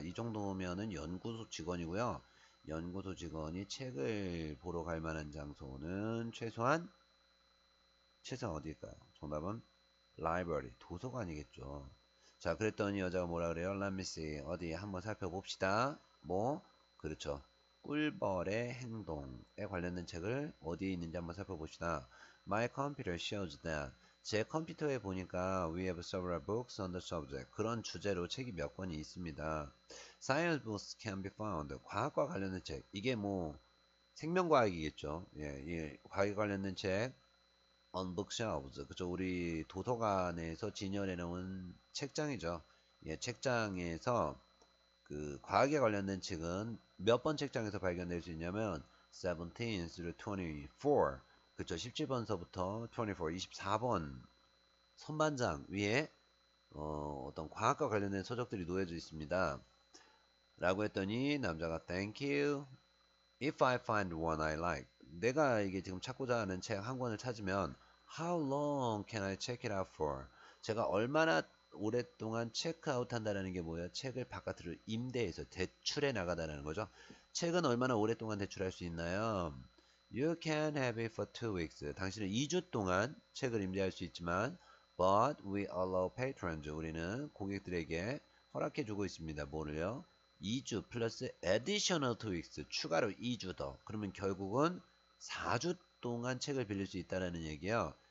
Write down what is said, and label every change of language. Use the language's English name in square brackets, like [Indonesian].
[Korean] 이 정도면은 연구소 직원이고요. 연구소 직원이 책을 보러 갈 만한 장소는 최소한 어디일까요? 정답은 library, 도서관이겠죠. 자, 그랬더니 여자가 뭐라 그래요? [English] Let me see. [Korean] 어디 한번 살펴봅시다. 뭐? 그렇죠. 꿀벌의 행동에 관련된 책을 어디에 있는지 한번 살펴봅시다. [English] My computer shows that. [Korean] 제 컴퓨터에 보니까 [English] we have several books on the subject. [Korean] 그런 주제로 책이 몇 권이 있습니다. [English] Science books can be found. [Korean] 과학과 관련된 책. 이게 뭐 생명과학이겠죠. 예, 과학에 관련된 책 on bookshelves. 그죠? 우리 도서관에서 진열해 놓은 책장이죠. 예, 책장에서 그 과학에 관련된 책은 몇 번 책장에서 발견될 수 있냐면 17 through 24. 그쵸? 17번서부터 24, 24번 선반장 위에 어떤 과학과 관련된 서적들이 놓여져 있습니다. 라고 했더니 남자가 [English] Thank you. If I find one I like. [Korean] 내가 이게 지금 찾고자 하는 책 한 권을 찾으면 [English] How long can I check it out for? [Korean] 제가 얼마나 오랫동안 체크아웃 한다는 게 뭐예요? 책을 바깥으로 임대해서 대출해 나가다라는 거죠. 책은 얼마나 오랫동안 대출할 수 있나요? [English] You can have it for 2 weeks. [Korean] 당신은 2주 동안 책을 임대할 수 있지만 [English] But we allow patrons. [Korean] 우리는 고객들에게 허락해주고 있습니다. 뭐를요? 2주 플러스 additional 2 weeks. 추가로 2주 더. 그러면 결국은 4주 동안 책을 빌릴 수 있다는 얘기예요.